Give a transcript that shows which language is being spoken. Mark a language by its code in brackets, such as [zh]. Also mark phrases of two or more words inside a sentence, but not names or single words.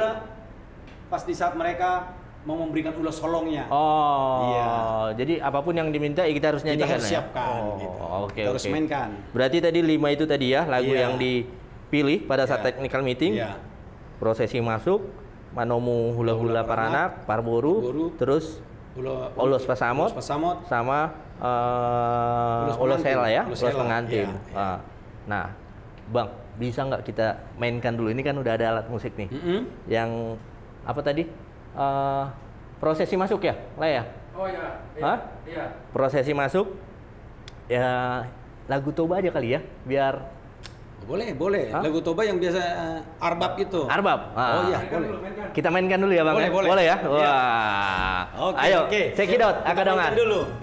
[id] Pas di saat mereka mau memberikan ulo solongnya. Oh, iya. Jadi apapun yang diminta ya kita harus Kita nyanyikan harus ya? siapkan. Gitu. Oke, Kita harus mainkan. Berarti tadi 5 itu tadi ya lagu Iya. yang dipilih pada saat Iya. [en] technical meeting. [id] Iya. Prosesi masuk, Manomu hula-hula Paranak, Parboru, terus Ulos Pasamot, sama Ulos Sela ya, Ulos Ulos Sela, pengantin. iya. Nah, Bang, bisa nggak kita mainkan dulu? Ini kan udah ada alat musik nih. Yang apa tadi? Prosesi masuk ya, lah ya? Oh iya. Hah? Iya. Prosesi masuk. Ya lagu Toba aja kali ya, biar Boleh. Hah? Lagu Toba yang biasa Arbab itu. Arbab. Oh iya, Mainkan boleh. dulu, mainkan. Kita mainkan dulu ya, Bang. Boleh, ya? boleh. Boleh ya? Iya. Wah. Oke, Ayo, oke. [en] check it out, [id] Kita Akadongan. mainkan dulu.